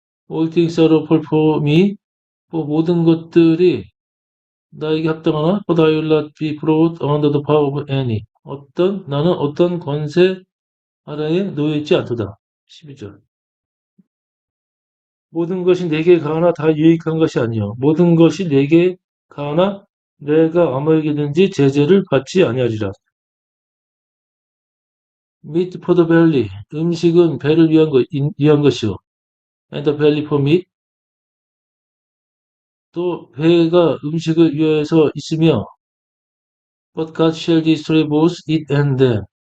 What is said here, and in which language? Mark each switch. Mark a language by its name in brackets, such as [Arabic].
[English] All things are lawful for me. [Korean] 모든 것들이 나에게 합당하나 [English] but I will not be brought under the power of any. [Korean] 나는 어떤 권세 아래에 놓여있지 않도다. 12절. 모든 것이 내게 가하나 다 유익한 것이 아니요 모든 것이 내게 가하나 내가 아무에게든지 제재를 받지 아니하리라. [English] Meat for the belly. [Korean] 음식은 배를 위한 것이요. [English] And the belly for meat. [Korean] 또 배가 음식을 위해서 있으며 [English] But God shall destroy both it and them.